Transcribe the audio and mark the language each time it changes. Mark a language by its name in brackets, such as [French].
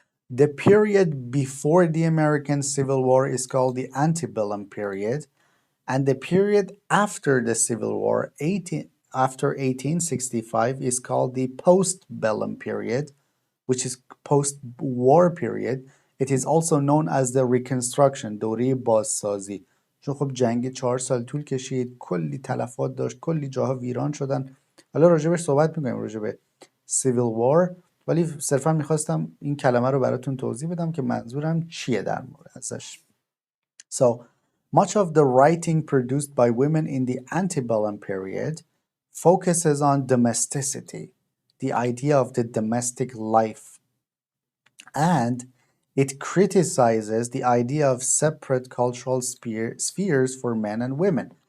[English] The period before the American Civil War is called the antebellum period, and the period after the Civil War, after 1865, is called the postbellum period, which is post-war period. It is also known as the Reconstruction، [Persian] دوره بازسازی. چون خب جنگ 4 سال طول کشید، کلی تلفات داشت، کلی جاها ویران شدن. حالا راجبش صحبت میکنیم، راجب Civil War، ولی صرفا میخواستم این کلمه رو براتون توضیح بدم که منظورم چیه در مورد ازش. [English] So, much of the writing produced by women in the antebellum period focuses on domesticity, the idea of the domestic life, and it criticizes the idea of separate cultural spheres for men and women.